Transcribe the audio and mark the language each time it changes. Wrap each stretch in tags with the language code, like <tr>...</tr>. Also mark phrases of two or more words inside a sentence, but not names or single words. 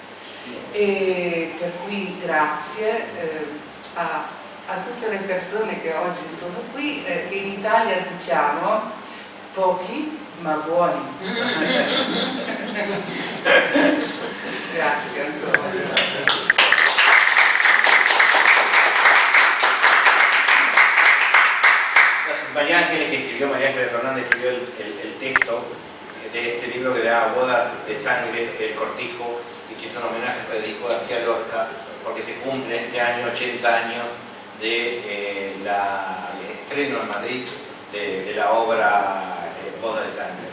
<it>E per cui grazie a tutte le persone che oggi sono qui, che in Italia diciamo pochi ma buoni. Grazie ancora.</it> <es>María Ángeles, que escribió, María Ángeles Fernández escribió el texto de este libro que da Bodas de Sangre, El Cortijo, y que es un homenaje a Federico García Lorca, porque se cumple este año 80 años del estreno en Madrid de la obra Bodas de Sangre.</es>